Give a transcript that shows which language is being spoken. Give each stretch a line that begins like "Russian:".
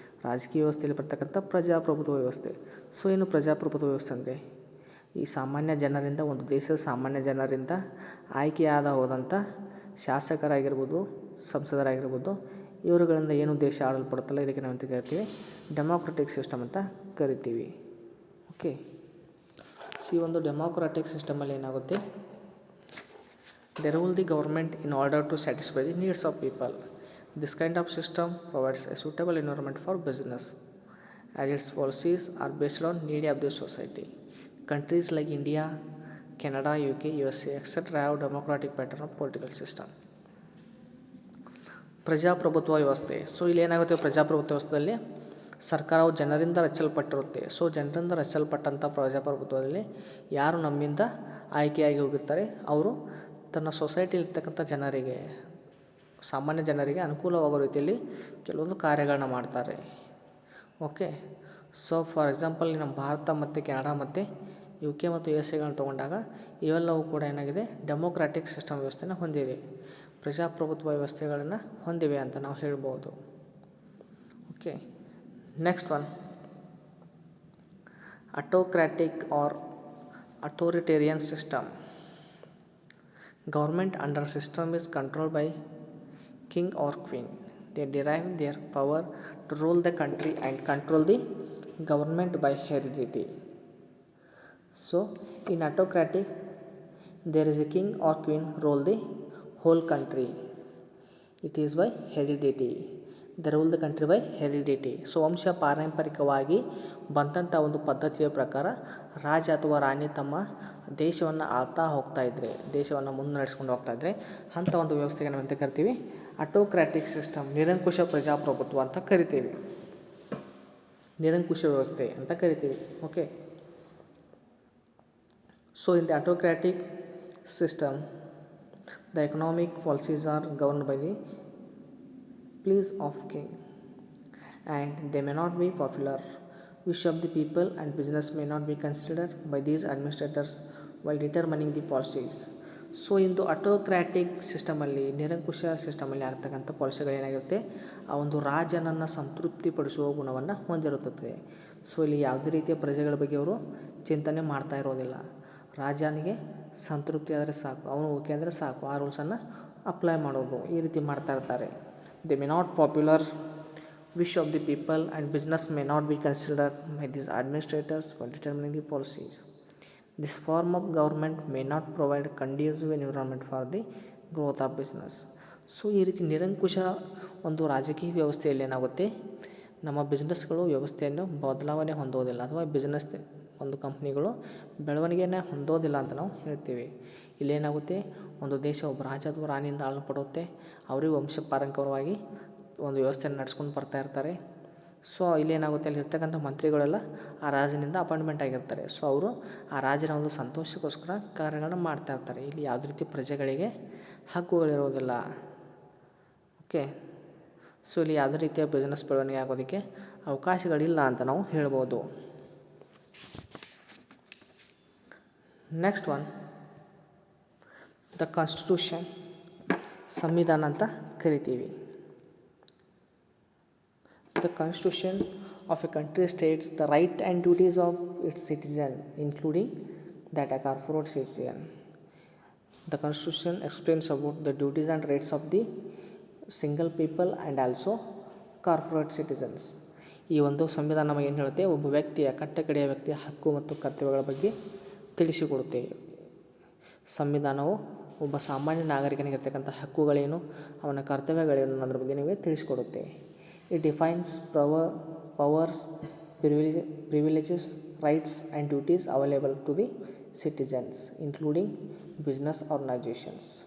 Kannada: ರಾಜಕೀಯ ವ್ಯವಸ್ಥೆಯಲ್ಲಿ ಬರ್ತಕ್ಕಂಥ ಪ್ರಜಾಪ್ರಭುತ್ವ ವ್ಯವಸ್ಥೆ. ಸೊ ಏನು ಪ್ರಜಾಪ್ರಭುತ್ವ ವ್ಯವಸ್ಥೆ ಅಂದರೆ ಈ ಸಾಮಾನ್ಯ ಜನರಿಂದ, ಒಂದು ದೇಶದ ಸಾಮಾನ್ಯ ಜನರಿಂದ ಆಯ್ಕೆಯಾದ ಹೋದಂಥ ಶಾಸಕರಾಗಿರ್ಬೋದು, ಸಂಸದರಾಗಿರ್ಬೋದು, ಇವರುಗಳಿಂದ ಏನು ದೇಶ ಆಡಲ್ಪಡುತ್ತಲ್ಲ ಇದಕ್ಕೆ ನಾವು ಅಂತ ಕರಿತೀವಿ ಡೆಮೋಕ್ರೆಟಿಕ್ ಸಿಸ್ಟಮ್ ಅಂತ ಕರಿತೀವಿ. ಓಕೆ, ಈ ಒಂದು ಡೆಮೋಕ್ರೆಟಿಕ್ ಸಿಸ್ಟಮಲ್ಲಿ ಏನಾಗುತ್ತೆ,
English: they rule the government in order to satisfy the needs of people. This kind of system provides a suitable environment for business as its policies are based on need of the society. Countries like India, Canada, UK, USA, etc. have democratic pattern of political system.
Kannada: ಪ್ರಜಾಪ್ರಭುತ್ವ ವ್ಯವಸ್ಥೆ. So ಇಲ್ಲಿ ಏನಾಗುತ್ತೆ, ಪ್ರಜಾಪ್ರಭುತ್ವ ವ್ಯವಸ್ಥೆಯಲ್ಲಿ ಸರ್ಕಾರವು ಜನರಿಂದ ರಚಿಸಲ್ಪಟ್ಟಿರುತ್ತೆ. So ಜನರಿಂದ ರಚಿಸಲ್ಪಟ್ಟಂಥ ಪ್ರಜಾಪ್ರಭುತ್ವದಲ್ಲಿ ಯಾರು ನಮ್ಮಿಂದ ಆಯ್ಕೆಯಾಗಿ ಹೋಗಿರ್ತಾರೆ ಅವರು ತನ್ನ ಸೊಸೈಟಿಲಿರ್ತಕ್ಕಂಥ ಜನರಿಗೆ, ಸಾಮಾನ್ಯ ಜನರಿಗೆ ಅನುಕೂಲವಾಗೋ ರೀತಿಯಲ್ಲಿ ಕೆಲವೊಂದು ಕಾರ್ಯಗಳನ್ನ ಮಾಡ್ತಾರೆ. ಓಕೆ, ಸೊ
English: for example
Kannada: ನಮ್ಮ ಭಾರತ ಮತ್ತು ಕೆನಡಾ ಮತ್ತು UK ಮತ್ತು USA ತೊಗೊಂಡಾಗ ಇವೆಲ್ಲವೂ ಕೂಡ ಏನಾಗಿದೆ, ಡೆಮೋಕ್ರಾಟಿಕ್ ಸಿಸ್ಟಮ್ ವ್ಯವಸ್ಥೆನ ಹೊಂದಿವೆ, ಪ್ರಜಾಪ್ರಭುತ್ವ ವ್ಯವಸ್ಥೆಗಳನ್ನು ಹೊಂದಿವೆ ಅಂತ ನಾವು ಹೇಳ್ಬೋದು.
English: Okay, next one autocratic or authoritarian system. Government under system is controlled by king or queen. They derive their power to rule the country and control the government by heredity. So in autocratic there is a king or queen rule the whole country. It is by heredity. They rule the country by heredity.
Kannada: So ವಂಶ ಪಾರಂಪರಿಕವಾಗಿ ಬಂದಂಥ ಒಂದು ಪದ್ಧತಿಯ ಪ್ರಕಾರ ರಾಜ ಅಥವಾ ರಾಣಿ ತಮ್ಮ ದೇಶವನ್ನು ಆಳ್ತಾ ಹೋಗ್ತಾಯಿದ್ರೆ, ದೇಶವನ್ನು ಮುನ್ನಡೆಸ್ಕೊಂಡು ಹೋಗ್ತಾಯಿದ್ರೆ ಅಂಥ ಒಂದು ವ್ಯವಸ್ಥೆಗೆ ನಾವು ಅಂತ ಕರಿತೀವಿ ಆಟೋಕ್ರಾಟಿಕ್ ಸಿಸ್ಟಮ್, ನಿರಂಕುಶ ಪ್ರಜಾಪ್ರಭುತ್ವ ಅಂತ ಕರಿತೀವಿ, ನಿರಂಕುಶ ವ್ಯವಸ್ಥೆ ಅಂತ ಕರಿತೀವಿ.
English: Okay, so in the autocratic system the economic policies are governed by the pleas of king and they may not be popular. Wish of the people and business may not be considered by these administrators while determining the policies.
Kannada: So ಇಂದು ಆಟೋಕ್ರಾಟಿಕ್ ಸಿಸ್ಟಮಲ್ಲಿ, ನಿರಂಕುಶ ಸಿಸ್ಟಮಲ್ಲಿ ಆಗ್ತಕ್ಕಂಥ ಪಾಲಿಸಿಗಳೇನಾಗಿರುತ್ತೆ, ಆ ಒಂದು ರಾಜನನ್ನು ಸಂತೃಪ್ತಿಪಡಿಸುವ ಗುಣವನ್ನು ಹೊಂದಿರುತ್ತದೆ. So ಇಲ್ಲಿ ಯಾವುದೇ ರೀತಿಯ ಪ್ರಜೆಗಳ ಬಗ್ಗೆ ಅವರು ಚಿಂತನೆ ಮಾಡ್ತಾ ಇರೋದಿಲ್ಲ. ರಾಜನಿಗೆ ಸಂತೃಪ್ತಿ ಆದರೆ ಸಾಕು, ಅವನು ಓಕೆ ಅಂದರೆ ಸಾಕು, ಆ ರೂಲ್ಸನ್ನು ಅಪ್ಲೈ ಮಾಡೋದು, ಈ ರೀತಿ ಮಾಡ್ತಾ ಇರ್ತಾರೆ.
English: They may not popular, wish of the people and business may not be considered by these administrators for determining the policies. This form of government may not provide conducive environment for the growth of business.
Kannada: So ಈ ರೀತಿ ನಿರಂಕುಶ ಒಂದು ರಾಜಕೀಯ ವ್ಯವಸ್ಥೆಯಲ್ಲಿ ಏನಾಗುತ್ತೆ, ನಮ್ಮ ಬಿಸ್ನೆಸ್ಗಳು ವ್ಯವಸ್ಥೆಯನ್ನು ಬದಲಾವಣೆ ಹೊಂದೋದಿಲ್ಲ ಅಥವಾ ಬಿಸ್ನೆಸ್ ಒಂದು ಕಂಪ್ನಿಗಳು ಬೆಳವಣಿಗೆಯನ್ನು ಹೊಂದೋದಿಲ್ಲ ಅಂತ ನಾವು ಹೇಳ್ತೀವಿ. ಇಲ್ಲೇನಾಗುತ್ತೆ, ಒಂದು ದೇಶ ಒಬ್ಬ ರಾಜ ಅಥವಾ ರಾಣಿಯಿಂದ ಆಳಲ್ಪಡುತ್ತೆ, ಅವರಿಗೆ ವಂಶ ಪಾರಂಪರಿಕವಾಗಿ ಒಂದು ವ್ಯವಸ್ಥೆಯನ್ನು ನಡೆಸ್ಕೊಂಡು ಬರ್ತಾ ಇರ್ತಾರೆ. ಸೊ ಇಲ್ಲೇನಾಗುತ್ತೆ, ಅಲ್ಲಿರ್ತಕ್ಕಂಥ ಮಂತ್ರಿಗಳೆಲ್ಲ ಆ ರಾಜನಿಂದ ಅಪಾಯಿಂಟ್ಮೆಂಟ್ ಆಗಿರ್ತಾರೆ. ಸೊ ಅವರು ಆ ರಾಜನ ಒಂದು ಸಂತೋಷಕ್ಕೋಸ್ಕರ ಕಾರ್ಯಗಳನ್ನ ಮಾಡ್ತಾ ಇರ್ತಾರೆ. ಇಲ್ಲಿ ಯಾವುದೇ ರೀತಿ ಪ್ರಜೆಗಳಿಗೆ ಹಕ್ಕುಗಳಿರೋದಿಲ್ಲ. ಓಕೆ, ಸೊ ಇಲ್ಲಿ ಯಾವುದೇ ರೀತಿಯ ಬಿಸ್ನೆಸ್ ಬೆಳವಣಿಗೆ ಆಗೋದಕ್ಕೆ ಅವಕಾಶಗಳಿಲ್ಲ ಅಂತ ನಾವು ಹೇಳ್ಬೋದು.
English: next one the constitution,
Kannada: ಸಂವಿಧಾನ ಅಂತ ಕರಿತೀವಿ.
English: The constitution of a country states the right and duties of its citizen, including that a corporate citizen. The constitution explains about the duties and rights of the single people and also corporate citizens.
Kannada: ಈ ಒಂದು ಸಂವಿಧಾನ ನಮಗೆ ಏನು ಹೇಳುತ್ತೆ, ಒಬ್ಬ ವ್ಯಕ್ತಿಯ ಕಟ್ಟಕಡೆಯ ವ್ಯಕ್ತಿಯ ಹಕ್ಕು ಮತ್ತು ಕರ್ತವ್ಯಗಳ ಬಗ್ಗೆ ತಿಳಿಸಿಕೊಡುತ್ತೆ. ಸಂವಿಧಾನವು ಒಬ್ಬ ಸಾಮಾನ್ಯ ನಾಗರಿಕನಿಗೆ ಇರ್ತಕ್ಕಂಥ ಹಕ್ಕುಗಳೇನು, ಅವನ ಕರ್ತವ್ಯಗಳೇನು ಅನ್ನೋದ್ರ ಬಗ್ಗೆ ನಿಮಗೆ ತಿಳಿಸಿಕೊಡುತ್ತೆ.
English: It defines powers, privileges, rights and duties available to the citizens, including business organizations.